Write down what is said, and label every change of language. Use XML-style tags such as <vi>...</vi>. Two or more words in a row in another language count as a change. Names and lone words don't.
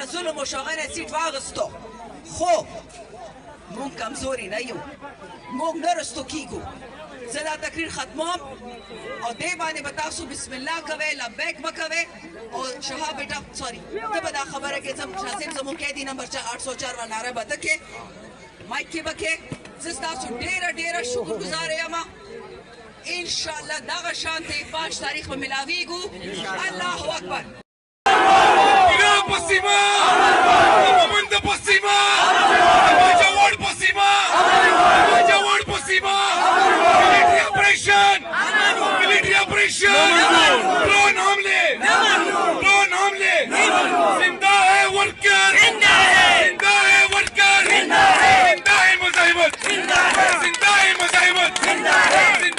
<ps>ظلم وشو هغه نه سیټ واغستو خو مونږ کمزوري نه یو مونږ نه رستو کیږو زه دا تقریر ختموم او دې باندې به تاسو</ps> <ar>بسم الله</ar> <ps>کوئ لبیک به کوئ او شهاب بیټا سوري ته به دا خبره کې شاه زموږ قیدي نمبر 804 و ناره به ته کې مایک کې به کې زه ستاسو ډېره ډېره شکرګزاره یم انشاءالله دغه شانتې 5 تاریخ به ملاویږو</ps> <ar>الله اکبر Posima! Comandă Posima! Bajaur Posima! Bajaur Posima!</ar> <en>Military operation! Military operation!</en> <ur>ڈرون حملے! ڈرون حملے! زندہ ہے ورکر! زندہ ہے ورکر! زندہ ہے مزاحمت! زندہ ہے مزاحمت!</ur>